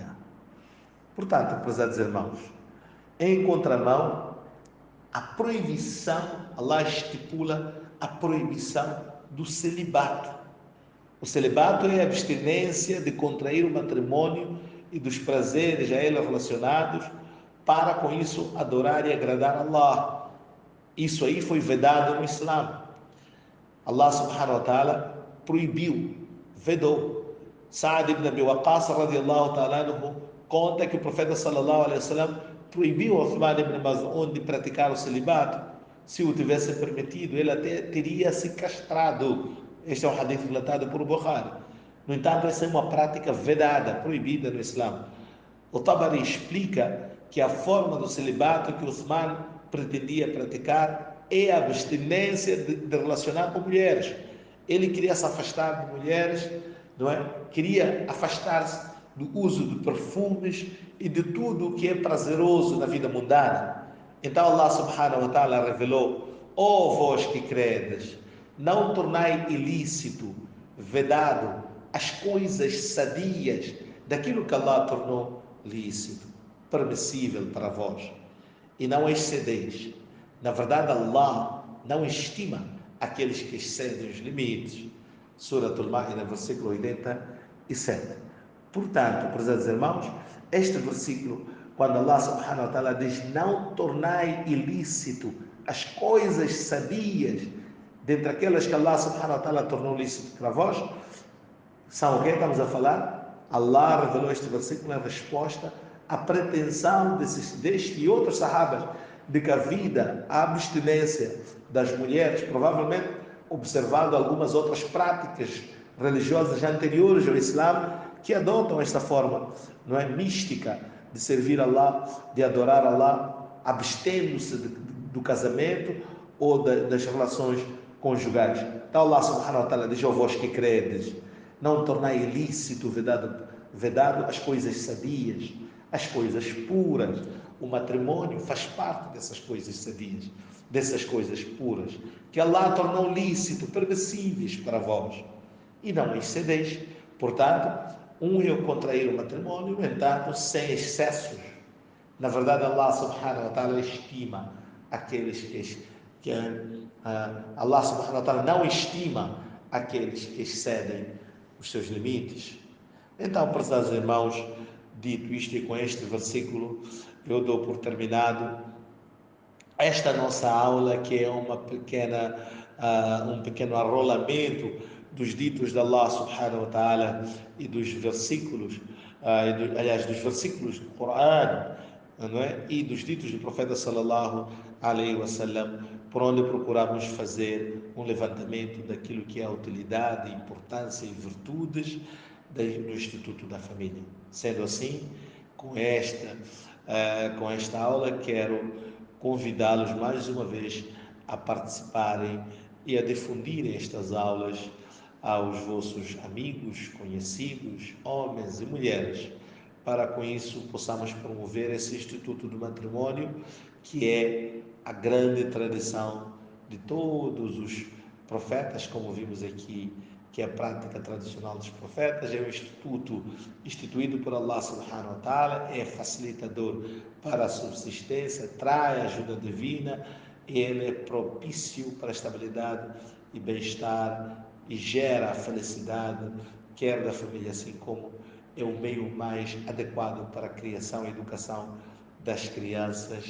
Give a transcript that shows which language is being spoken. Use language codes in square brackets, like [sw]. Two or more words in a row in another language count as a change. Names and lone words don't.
[pt] Portanto, prezados irmãos, em contramão, a proibição, Allah estipula a proibição do celibato. O celibato é a abstinência de contrair o matrimônio e dos prazeres a ele relacionados, para com isso adorar e agradar a Allah. Isso aí foi vedado no Islã. [ar] الله سبحانه وتعالى [pt] proibiu, vedou. Sa'ad ibn Abi Waqqas [ar] رضي الله تعالى عنه [pt] conta que o profeta [ar] صلى الله عليه وسلم [pt] proibiu Uthman ibn Maz'un de praticar o celibato. Se o tivesse permitido, ele até teria se castrado. Este é um hadith relatado por Bukhari. No entanto, essa é uma prática vedada, proibida no Islã. O Tabari explica que a forma do celibato que Uthman pretendia praticar é a abstinência de relacionar com mulheres. Ele queria se afastar de mulheres, não é? Queria afastar-se do uso de perfumes e de tudo o que é prazeroso na vida mundana. Então [ar] الله سبحانه وتعالى [pt] revelou: ó vós que credes, não tornai ilícito, vedado, as coisas sadias daquilo que Allah tornou lícito, permissível para vós, e não excedeis. Na verdade, Allah não estima aqueles que excedem os limites. Suratul Ma'idah, versículo 87. Portanto, prezados irmãos, este versículo, quando [ar] الله سبحانه وتعالى [pt] diz: não tornai ilícito as coisas sadias, dentre aquelas que [ar] الله سبحانه وتعالى [pt] tornou lícito para vós, são o que estamos a falar? Allah revelou este versículo em resposta à pretensão deste e outros sahabas de que a vida, a abstinência das mulheres, provavelmente observando algumas outras práticas religiosas anteriores ao Islã, que adotam esta forma, não é, mística, de servir Allah, de adorar Allah, abstendo-se do casamento ou das relações conjugais. Então [ar] الله سبحانه وتعالى [pt] diz: ó vós que credes, não tornai ilícito, vedado as coisas sadias, as coisas puras. O matrimônio faz parte dessas coisas sadias, dessas coisas puras, que Allah tornou lícito, permissíveis para vós, e não excedeis. Portanto, é contrair o matrimônio, no entanto, sem excessos. Na verdade, [ar] الله سبحانه وتعالى [pt] estima aqueles que [ar] الله سبحانه وتعالى [pt] não estima aqueles que excedem os seus limites. Então, prezados irmãos, dito isto e com este versículo, eu dou por terminado esta nossa aula, que é um pequeno arrolamento dos ditos de [ar] الله سبحانه وتعالى [pt] e dos versículos, aliás, dos versículos do Corão, não é? E dos ditos do profeta [ar] صلى الله عليه وسلم, [pt] por onde procuramos fazer um levantamento daquilo que é a utilidade, importância e virtudes do Instituto da Família. Sendo assim, com esta aula, quero convidá-los mais uma vez a participarem e a difundirem estas aulas aos vossos amigos, conhecidos, homens e mulheres, para com isso possamos promover esse Instituto do Matrimônio, que é a grande tradição de todos os profetas, como vimos aqui, que é a prática tradicional dos profetas, é um instituto instituído por [ar] الله سبحانه وتعالى, [pt] é facilitador para a subsistência, traz ajuda divina, e ele é propício para a estabilidade e bem-estar e gera a felicidade, quer da família, assim como é o meio mais adequado para a criação e educação das crianças.